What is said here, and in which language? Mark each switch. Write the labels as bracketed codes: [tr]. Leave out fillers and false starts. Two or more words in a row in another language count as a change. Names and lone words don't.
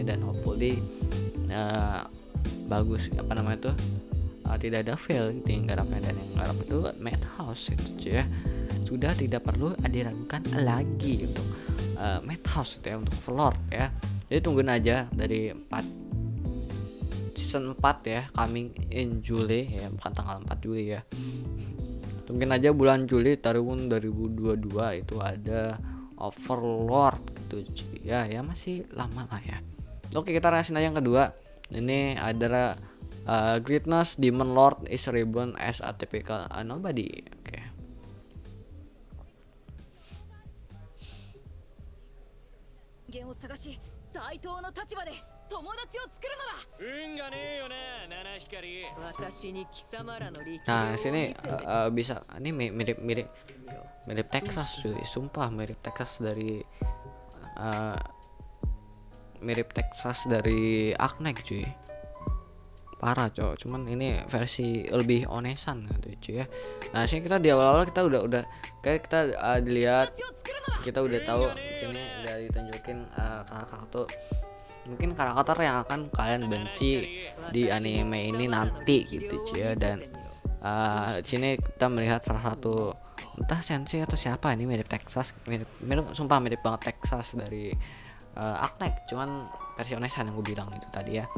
[id] Dan hopefully bagus, apa namanya tuh, tidak ada fail gitu yang garapnya. Dan yang garap itu Madhouse gitu cuy ya. Sudah tidak perlu diragukan lagi untuk Madhouse gitu ya, untuk Overlord ya. Jadi tungguin aja dari season 4 ya, [en] coming in [id] Juli ya, bukan tanggal 4 Juli ya. Tungguin aja bulan Juli tahun 2022 itu ada Overlord gitu ya, masih lama lah ya. Oke, kita reaction aja yang kedua. Ini adalah Greatness Demon Lord is reborn as a typical nobody. Oke. [ja] 源を探し対等の立場で友達を作るのだ。運がねえよな七光。私に貴様らの力量を [id] Nah [ja] 見 [id] sini [ja] せて [id] bisa ini mirip Texas cuy, sumpah mirip Texas dari mirip Texas dari Aknek cuy, parah cowok. Cuman ini versi lebih onesan gitu cuy ya. Nah sini kita di awal-awal kita udah kayak kita dilihat, [ja] 友達を作るのだ。 [id] kita udah tahu di sini udah ditunjukin karakter mungkin karakter yang akan kalian benci di anime ini nanti gitu cuy ya. Dan di sini kita melihat salah satu entah sensei atau siapa, ini mirip Texas, mirip sumpah mirip banget Texas dari Aknek, cuman versi onesan yang gue bilang itu tadi ya.